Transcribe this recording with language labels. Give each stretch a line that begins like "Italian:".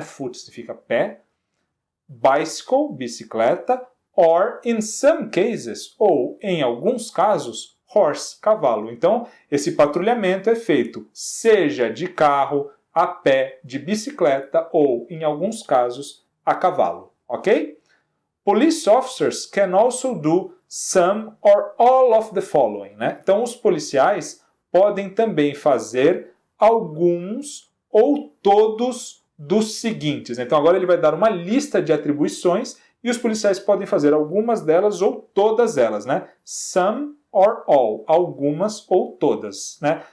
Portuguese: Foot significa pé, bicycle, bicicleta,
English: or in some cases,
Portuguese: ou em alguns casos, horse, cavalo. Então, esse patrulhamento é feito seja de carro, a pé, de bicicleta ou, em alguns casos, a cavalo. Ok?
English: Police officers can also do some or all of the following.
Portuguese: Né? Então, os policiais podem também fazer alguns ou todos dos seguintes. Então, agora ele vai dar uma lista de atribuições e os policiais podem fazer algumas delas ou todas elas. Né? Some or all, algumas ou todas, né?